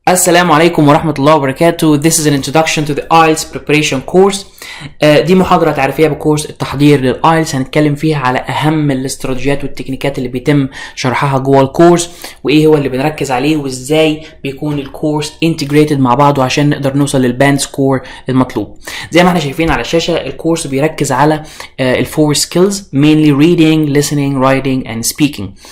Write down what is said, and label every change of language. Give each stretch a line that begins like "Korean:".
Arabic: السلام عليكم ورحمة الله وبركاته.
English: This is an introduction to the IELTS preparation course.
Arabic: دي محاضرة تعريفية بكورس التحضير للآيلتس. هنتكلم فيها على أهم الاستراتيجيات والتكنيكات اللي بيتم شرحها جوه الكورس، وإيه هو اللي بنركز عليه، وإزاي بيكون الكورس integrated مع بعضه عشان نقدر نوصل للباند سكور المطلوب. زي ما احنا شايفين على الشاشة، الكورس بيركز على الفور سكيلز
English: mainly reading, listening, writing and speaking.